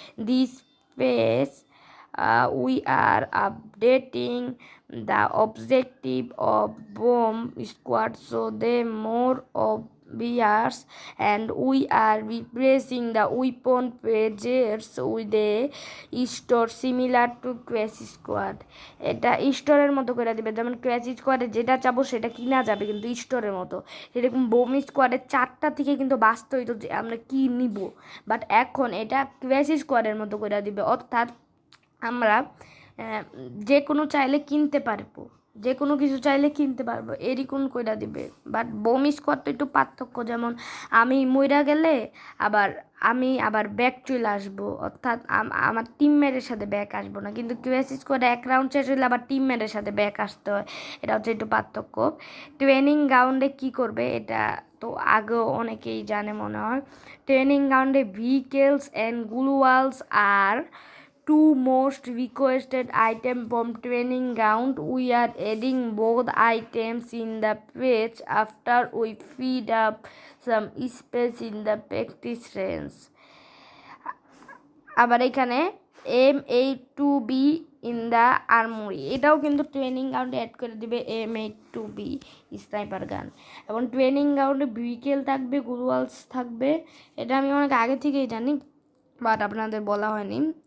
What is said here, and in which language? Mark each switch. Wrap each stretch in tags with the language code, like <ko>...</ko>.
<en>This phase, we are updating the objective of Bomb Squad so they more obvious, and we are replacing the weapon pages with a store similar to Crash Squad.</en> <bn>এটা স্টোরের মতো করে দিবে, যেমন crash স্কোয়াডে যেটা চাবো সেটা কিনা যাবে, কিন্তু স্টোরের মতো। সেরকম বোম স্কোয়াডের 4টা থেকে কিন্তু বাঁচতে হইতো যে আমরা কি নিব, বাট এখন এটা ক্র্যাশ স্কোয়াডের মতো করে দিবে, অর্থাৎ আমরা যে কোনো চাইলে কিনতে পারবো, যে কোনো কিছু চাইলে কিনতে পারবো, এরকম কইরা দিবে। বাট বোম স্কোয়াড তো একটু পার্থক্য, যেমন আমি মইরা গেলে আমি আবার ব্যাক চলে আসবো, অর্থাৎ আমার টিমমেটের সাথে ব্যাক আসবো না, কিন্তু ক্র্যাশ স্কোয়াডে এক রাউন্ড শেষ হলে আবার টিমমেটের সাথে ব্যাক আসতে হয়, এটা হচ্ছে একটু পার্থক্য। ট্রেনিং গ্রাউন্ডে কি করবে এটা তো আগেও অনেকেই জানে মনে হয়।</bn> <en>Training গ্রাউন্ডে vehicles and গ্লুয়ালস আর two most requested items from training ground. We are adding both items in the page after we freed up some space in the practice range.</en> <bn>আবার এখানে M82B</bn> <en>in the armory,</en> <bn>এটাও কিন্তু training গ্রাউন্ডে add করে দিবে M82B sniper গান। এবং training গ্রাউন্ডে ভেহিকেল থাকবে, গ্লুয়ালস থাকবে, এটা আমি অনেক আগে থেকেই জানি, বাট আপনাদের বলা হয়নি।</bn>